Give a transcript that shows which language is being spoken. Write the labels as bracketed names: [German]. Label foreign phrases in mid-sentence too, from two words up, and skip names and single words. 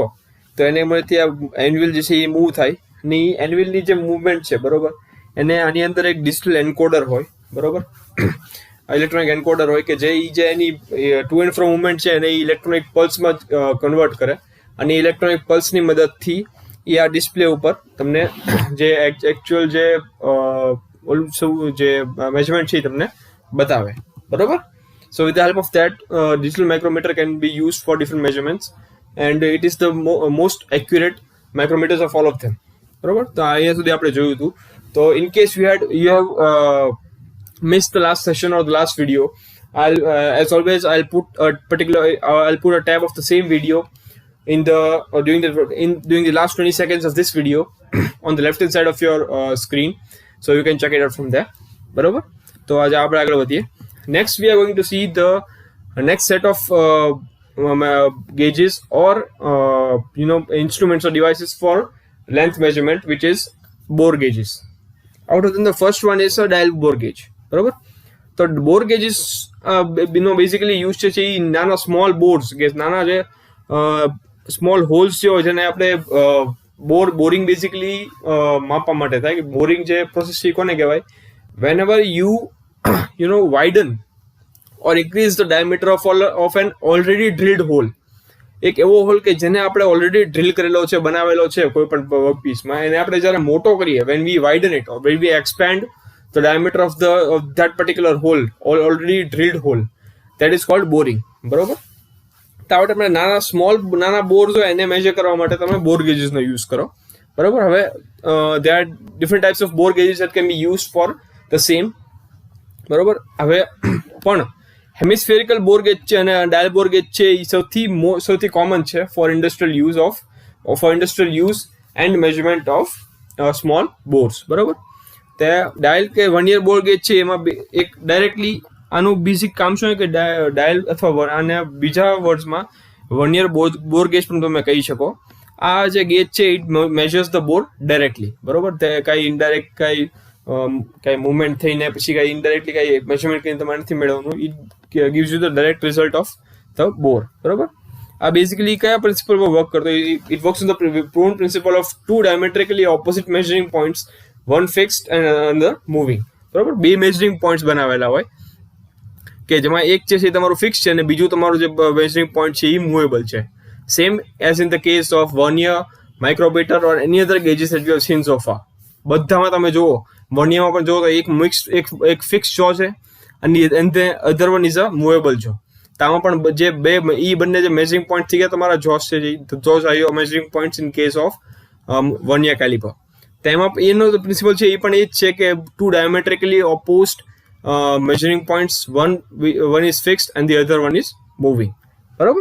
[Gujarati] તો એને મળતી આ એન્વિલ જે છે એ મૂવ થાય, અને એ એન્વિલની જે મૂવમેન્ટ છે બરોબર એને આની અંદર એક [English] digital encoder [Gujarati] હોય બરોબર, [English] electronic encoder [Gujarati] હોય કે જે એની [English] to and fro movement [Gujarati] છે એને [English] electronic pulseમાં [Gujarati] કન્વર્ટ કરે, અને [English] electronic pulseની [Gujarati] મદદથી એ આ ડિસ્પ્લે ઉપર તમને જે એકચ્યુઅલ જે જે મેઝરમેન્ટ છે એ તમને બતાવે બરોબર. [English] So with the help of that, digital micrometer can be used for different measurements, and it is the most accurate micrometers of all of them. [Gujarati] બરોબર, તો અહીંયા સુધી આપણે જોયું હતું. [English] તો in case you have missed the last session or the last video, as always I'll put a tab of the same video in the during the last 20 seconds of this video on the left hand side of your screen, so you can check it out from there. [Gujarati] બરોબર, તો આજે આપણે આગળ વધીએ. [English] Next, we are going to see the next set of gauges or instruments or devices for length measurement, which is bore gauges. Out of them, the first one is a dial bore gauge. Right? So bore gauges basically used to see nana small bores, nana small holes [Gujarati] જે હોય જેને આપણે [English] boring basically [Gujarati] માપવા માટે થાય કે [English] boring જે process [Gujarati] છે કોને કહેવાય? [English] Whenever you widen or increase the diameter of an already drilled hole, [Gujarati] એક એવો હોલ કે જેને આપણે ઓલરેડી ડ્રિલ કરેલો છે, બનાવેલો છે કોઈ પણ વર્કપીસમાં, એને આપણે જ્યારે મોટો કરીએ, [English] when we widen it or when we expand the diameter of that particular hole, already drilled hole, that is called boring. [Gujarati] બરોબર, તો આપણે નાના બોર્સ હોય એને મેજર કરવા માટે તમે [English] bore gaugesનો [Gujarati] યુઝ કરો બરોબર. [English] હવે there are different types of bore gauges that can be used for the same. [Gujarati] બરોબર, હવે પણ [English] hemispherical bore gauge [Gujarati] છે અને [English] dial bore gauge [Gujarati] છે એ સૌથી કોમન છે [English] for industrial use and measurement of small bores [Gujarati] બરોબર. તે ડાયલ કે [English] vernier bore gauge [Gujarati] છે એમાં એક ડાયરેક્ટલી આનું બેઝિક કામ શું કે ડાયલ અથવા આને બીજા વર્ડ્સમાં [English] vernier bore gauge [Gujarati] પણ તમે કહી શકો. આ જે ગેજ છે [English] it measures the bore directly [Gujarati] બરોબર, તે કાંઈ ઇનડાયરેક્ટ કાંઈ મૂવમેન્ટ થઈને પછી કાંઈ ઇનડાયરેક્ટલી કાંઈ મેઝરમેન્ટ કરીને તમારે નથી મેળવવાનું. [English] ઇટ gives you the direct result of the bore બરોબર. [Gujarati] આ બેઝિકલી કયા પ્રિન્સિપલમાં વર્ક કરતો? [English] it works on the proven principle of two diametrically opposite measuring points, one fixed and another moving. [Gujarati] બરોબર, બે [English] measuring points [Gujarati] બનાવેલા હોય કે જેમાં એક છે એ તમારું ફિક્સ છે અને બીજું તમારું જે [English] measuring point [Gujarati] છે એ મૂવેબલ છે. [English] same as in the case of vernier, micrometer or any other gauges that we have seen so far. [Gujarati] બધામાં તમે જુઓ, વર્નિયરમાં પણ જુઓ તો એક [English] fix jaw [Gujarati] છે અને [English] other one is a movable jaw. [Gujarati] તો આમાં પણ જે બંને જે [English] measuring point [Gujarati] થઈ ગયા તમારા જોસ છે, [English] jaws are your measuring points in case of vernier caliper. [Gujarati] તેમાં એનો પ્રિન્સિપલ છે એ પણ એ જ છે કે [English] two diametrically opposed measuring points, one is fixed and the other one is moving [Gujarati] બરોબર.